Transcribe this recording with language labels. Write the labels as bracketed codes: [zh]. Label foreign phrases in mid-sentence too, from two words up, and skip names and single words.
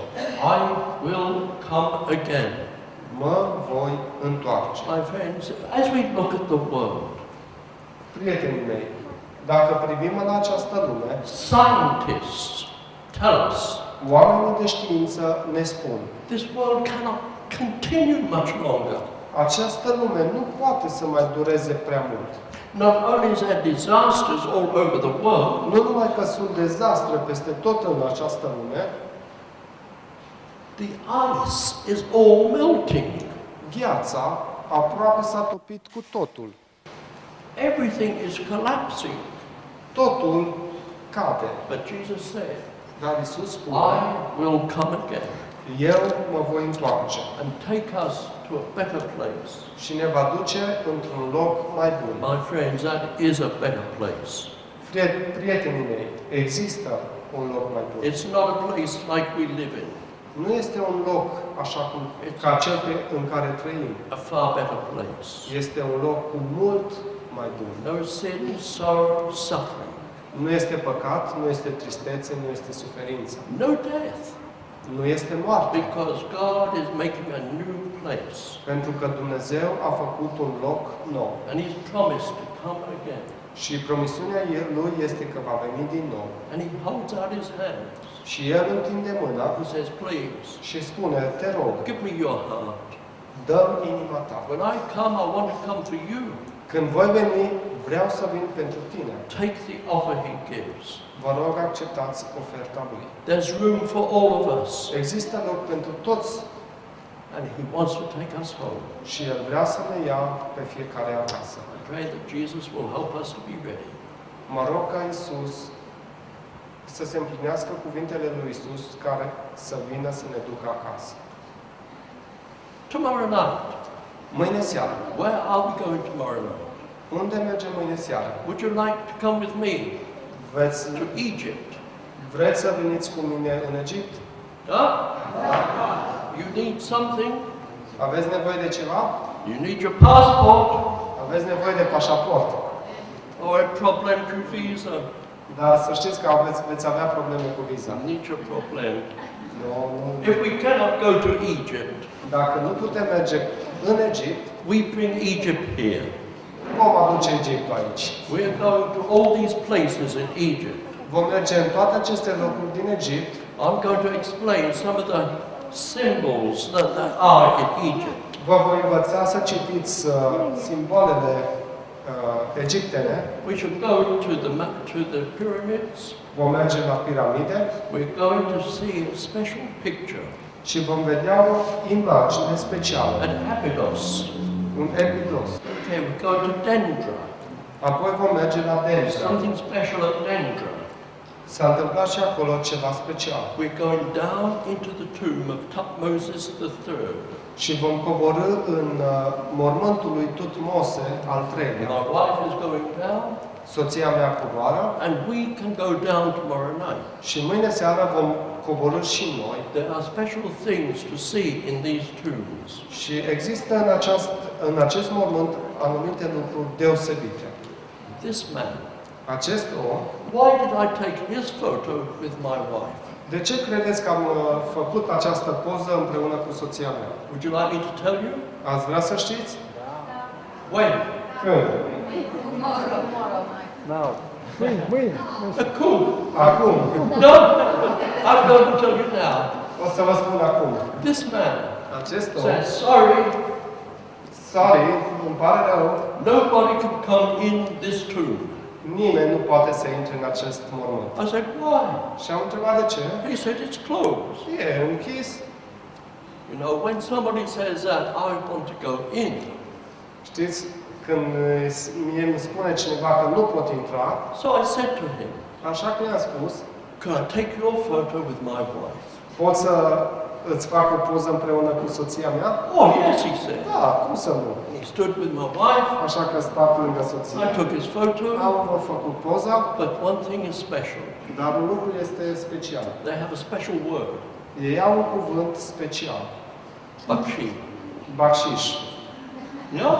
[en] I will come again. [ro] Mă voi întoarce. [en] My friends, as we look at the world, [ro] Prietenii mei, dacă privim în această lume, [en] scientists tell us [ro] oamenii de știință ne spun, [en] this world cannot continue much longer. [ro] această lume nu poate să mai dureze prea mult. [en] Not only is there disasters all over the world, [ro] Nu numai că sunt dezastre peste tot în această lume, [en] the ice is all melting. [ro] gheața aproape s-a topit cu totul. [en] Everything is collapsing. [ro] Totul cade. [en] But Jesus said, [ro] Dar Iisus spune, [en] I will come again [ro] eu mă voi întoarce [en] and take us to a better place. [ro] și ne va duce într-un loc mai bun. [en] My friends, that is a better place. [ro] Prietenii mei, există un loc mai bun. [en] It's not a place like we live in. [ro] Nu este un loc așa cum ca cel în care trăim. [en] A far better place. [ro] Este un loc cu mult mai bun. [en] No sin, sorrow, suffering. [ro] Nu este păcat, nu este tristețe, nu este suferință. [en] No death. [ro] Nu este moarte. [en] Because God is making a new place. [ro] Pentru că Dumnezeu a făcut un loc nou. [en] And He's promised to come again. [ro] Și promisiunea Lui este că va veni din nou. [en] And He holds out His hands. [ro] Și El întinde mâna [en] He says, please, [ro] și spune, te rog, [en] give me your heart. [ro] dă-mi inima ta. [en] When I come, I want to come for you. [ro] Când voi veni, vreau să vin pentru tine. [en] Take the offer He gives. [ro] Vă rog, acceptați oferta Lui. [en] There's room for all of us. [ro] Există loc pentru toți [en] And He wants to take us home. [ro] și El vrea să ne ia pe fiecare acasă. [en] I pray that Jesus will help us to be ready. [ro] Mă rog ca Iisus să se împlinească cuvintele lui Iisus care să vină să ne ducă acasă. [en] Tomorrow night, [ro] Mâine seară. [en] where are we going tomorrow night? [ro] Unde mergem mâine seară? [en] Would you like to come with me [ro] Vreți [en] to Egypt? [ro] să veniți cu mine în Egipt? [en] Huh? You need something? [ro] Aveți nevoie de ceva? [en] You need your passport [ro] Aveți nevoie de pașaport. [en] or a problem with visa? [ro] Dar să știți că veți avea probleme cu viza. [en] You need your problem. [ro] Nu. [en] If we cannot go to Egypt, [ro] Dacă nu putem merge în Egipt, [en] we bring Egypt here. [ro] vom aduce Egiptul aici. [en] We're going to all these places in Egypt. [ro] Vom merge în toate aceste locuri din Egipt. [en] I'm going to explain some of the symbols that are in Egypt. [ro] Vă voi învăța să citiți simbolele egiptene. [en] We should go to the pyramids. [ro] Vom merge la piramide [en] We're going to see a special picture [ro] și vom vedea o imagine specială, [en] at Abydos. [ro] un epiglos. [en] Okay, we're going to Dendra. [ro] Apoi vom merge la [en] There's [ro] Dendra. [en] something special at Dendra. [ro] S-a întâmplat și acolo ceva special. [en] We're going down into the tomb of Tutmosis III. [ro] Și vom coborî în mormântul lui Tutmose al III-lea. [en] My wife is going down, [ro] Soția mea coboară [en] and we can go down tomorrow night. [ro] și mâine seara vom coborî și noi. [en] There are special things to see in these tombs. [ro] Și există în acest mormânt anumite lucruri deosebite. [en] This man, [ro] Acest om, [en] why did I take his photo with my wife? [ro] de ce credeți că am făcut această poză împreună cu soția mea? [en] Would you like me to tell you? [ro] Ați vrea să știți? [en] When? [ro] Când? [en] Cool. [ro] Acum. [en] No, I'm going to tell you now. [ro] O să vă spun acum. [en] This man [ro] Acest om, [en] says, sorry, sorry, [ro] îmi pare rău, [en] nobody can come in this tomb. [ro] nimeni nu poate să intre în acest mormânt. [en] I said, why? [ro] Și am întrebat de ce. [en] He said, it's closed. [ro] E închis. [en] You know, when somebody says that, I want to go in. [ro] Știți, când mie îmi spune cineva că nu pot intra, [en] So I said to him, [ro] așa că i-am spus, [en] can I take your photo with my wife? [ro] pot să îți fac o poză împreună cu soția mea? [en] Oh, yes, he said. [ro] Da, cum să nu? [en] He stood with my wife. [ro] Așa că stat lângă soție. [en] I took his photo. [ro] Am făcut poza, [en] But one thing is special. [ro] dar un lucru este special. [en] They have a special word, [ro] Ei au un cuvânt special. [en] bakshi. [ro] Bacșiș. [en] You know?